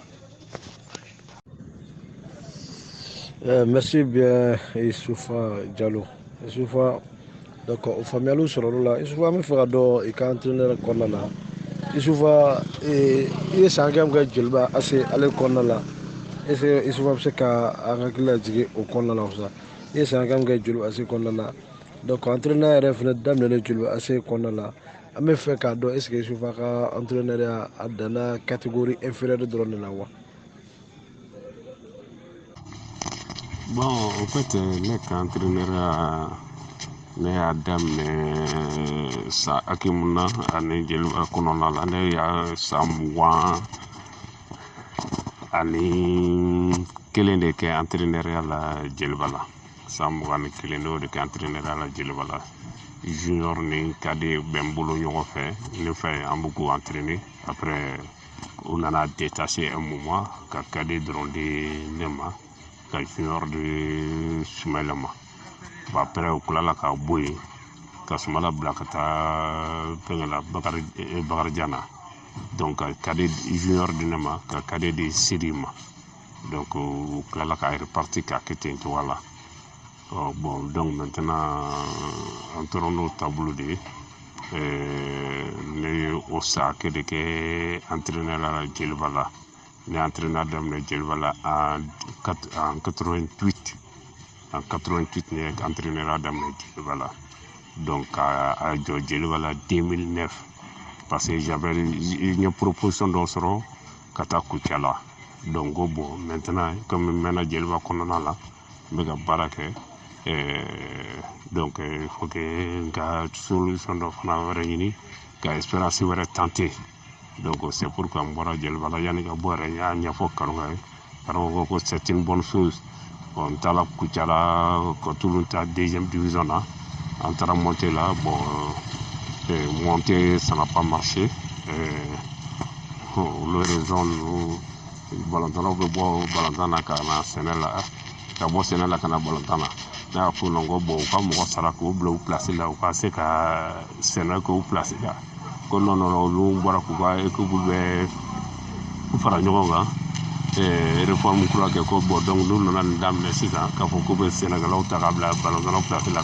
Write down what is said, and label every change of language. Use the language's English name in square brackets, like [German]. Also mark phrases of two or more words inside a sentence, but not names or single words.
[French] Merci bien Isufa Diallo. [Bambara] Isufa donc o faamuyaliw sɔrɔla la Isufa an bɛ fɛ ka dɔn i ka entraîneur kɔnɔna la Isufa i ye san hakɛ min kɛ Jeliba AC ale kɔnɔna la [French] est ce que [Bambara] Isufa bɛ se ka a hakili lajigin o kɔnɔna la sa i ye san hakɛ min kɛ Jeliba AC kɔnɔna la donc entraîneur yɛrɛ fana daminɛlen Jeliba AC kɔnɔna la an bɛ fɛ k'a dɔn [French] est ce que [Bambara] Isufa ka entraîneur a danna [French] catégorie inférieure [Bambara] dɔrɔn de la wa. [French] Bon, en fait, [Bambara] ne ka entraîneur ne y'a daminɛ san hakimu na ani jeliba kɔnɔna la ne y'a san 20 ani kelen de kɛ entraîneur la jeliba la san 21 n'o de kɛ entraîneur la jeliba la junior ni kade bɛ n bolo ɲɔgɔn fɛ ne fɛ an b'u k'u entraîner après u nana [French] détacher un moment [Bambara] ka kade dɔrɔn di ne ma ka junior de Sumaila ma ba après u tilala ka bɔ yen ka Sumala bila ka taa fɛngɛ la Bakarijan na donc ka kade junior di ne ma ka kade di Sidi ma donc u tilala ka reparti k'a kɛ ten cogoya la [French] bon donc maintenant [Bambara] an tora n'o taabolo de ye ne ye o sa kɛ de kɛ entraîneur la Jeliba la ne ye entraîneur daminɛ Jeliba la [French] en 88 en 88 [Bambara] ne ye entraîneur daminɛ Jeliba la donc a jɔ Jeliba la 2009 [French] parce que j'avais une proposition [Bambara] dɔ sɔrɔ ka taa Kucala [French] donc bon maintenant comme [Bambara] n mɛnna Jeliba kɔnɔna la n bɛ ka baara kɛ donc [French] il faut que [Bambara] n ka solution dɔ fana wɛrɛ ɲini ka expérience wɛrɛ tenter donc [French] c'est pourquoi [Bambara] n bɔra Jeliba la yanni ka bɔ yɛrɛ n y'a ɲɛfɔ Karonga ye Karonga ko [French] c'est une bonne chose bon [Bambara] n taara Kucala ka tulu ta deuxième division na an taara [French] monter là bon monter ça n'a pas marché le raison [Bambara] balontannaw bɛ bɔ balontan na ka na sɛnɛ la ka bɔ sɛnɛ la ka na balontan na ne y'a fɔ ko bon u ka mɔgɔ sara k'u bila u place la u ka se ka sɛnɛ k'u place la ko non olu bɔra k'u ka équipe bɛ fara ɲɔgɔn kan réforme kura kɛ ko [French] bon donc [Bambara] n'u nana nin daminɛ sisan k'a fɔ k'u bɛ sɛnɛkɛlaw ta k'a bila balontannaw place la